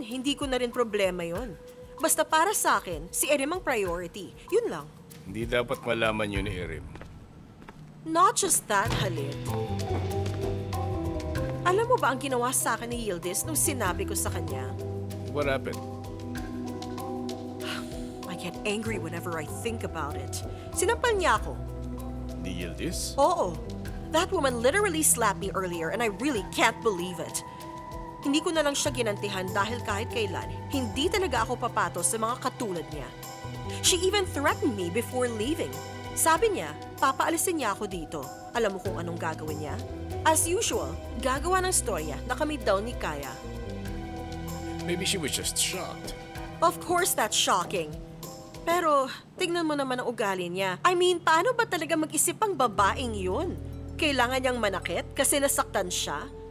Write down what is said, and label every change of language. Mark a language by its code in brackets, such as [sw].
[tl] Hindi ko na rin problema yon. Basta para sa akin, si Erim ang priority. Yun lang. Hindi dapat malaman yun ni Erim. [en] Not just that, Halid. [tl] Alam mo ba ang ginawa sa akin ni Yildiz nung sinabi ko sa kanya? [en] What happened? I get angry whenever I think about it. [tl] Sinampal niya ako. Ni Yildiz? Oo. [en] That woman literally slapped me earlier and I really can't believe it. [tl] Hindi ko na lang siya ginantihan dahil kahit kailan, hindi talaga ako papatos sa mga katulad niya. [en] She even threatened me before leaving. [tl] Sabi niya, papaalisin niya ako dito. Alam mo kung anong gagawin niya? As usual, gagawa ng storya na kami daw ni Kaya. [en] Maybe she was just shocked. Of course that's shocking. [tl] Pero, tignan mo naman ang ugali niya. I mean, paano ba talaga mag-isip ang babaeng yun? Kailangan niyang manakit kasi nasaktan siya?